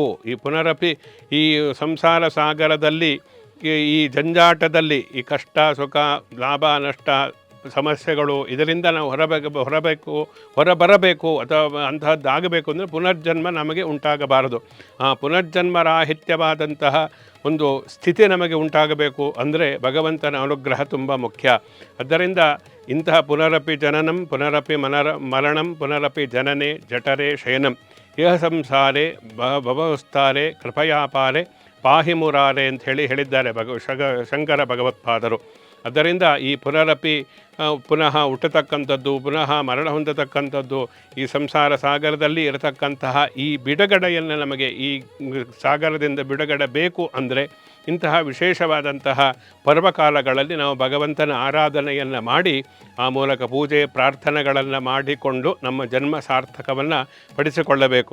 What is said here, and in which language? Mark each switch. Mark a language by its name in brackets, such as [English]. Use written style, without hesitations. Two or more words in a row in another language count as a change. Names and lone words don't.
[Kannada] ಈ ಪುನರಪಿ ಈ ಸಂಸಾರ ಸಾಗರದಲ್ಲಿ ಈ ಜಂಜಾಟದಲ್ಲಿ ಈ ಕಷ್ಟ ಸುಖ ಲಾಭ ನಷ್ಟ ಸಮಸ್ಯೆಗಳು ಇದರಿಂದ ನಾವು ಹೊರಬರಬೇಕು ಅಥವಾ ಅಂತಹದ್ದಾಗಬೇಕು ಅಂದರೆ ಪುನರ್ಜನ್ಮ ನಮಗೆ ಉಂಟಾಗಬಾರದು. ಆ ಪುನರ್ಜನ್ಮರಾಹಿತ್ಯವಾದಂತಹ ಒಂದು ಸ್ಥಿತಿ ನಮಗೆ ಉಂಟಾಗಬೇಕು ಅಂದರೆ ಭಗವಂತನ ಅನುಗ್ರಹ ತುಂಬ ಮುಖ್ಯ. ಆದ್ದರಿಂದ ಇಂತಹ [Sanskrit] पुनरपि जननं पुनरपि मरणं पुनरपि जनने जठरे शयनं इह संसारे भवस्तारे कृपयापारे पाहि मुरारे [Kannada] ಅಂತ ಹೇಳಿದ್ದಾರೆ ಶಂಕರ ಭಗವತ್ಪಾದರು. ಆದ್ದರಿಂದ ಈ ಪುನರಪಿ ಪುನಃ ಹುಟ್ಟತಕ್ಕಂಥದ್ದು ಪುನಃ ಮರಣ ಹೊಂದತಕ್ಕಂಥದ್ದು ಈ ಸಂಸಾರ ಸಾಗರದಲ್ಲಿ ಇರತಕ್ಕಂತಹ ಈ ಬಿಡುಗಡೆಯನ್ನು ನಮಗೆ ಈ ಸಾಗರದಿಂದ ಬಿಡುಗಡೆ ಬೇಕು ಅಂದರೆ ಇಂತಹ ವಿಶೇಷವಾದಂತಹ ಪರ್ವಕಾಲಗಳಲ್ಲಿ ನಾವು ಭಗವಂತನ ಆರಾಧನೆಯನ್ನು ಮಾಡಿ ಆ ಮೂಲಕ ಪೂಜೆ ಪ್ರಾರ್ಥನೆಗಳನ್ನು ಮಾಡಿಕೊಂಡು ನಮ್ಮ ಜನ್ಮ ಸಾರ್ಥಕವನ್ನು ಪಡಿಸಿಕೊಳ್ಳಬೇಕು.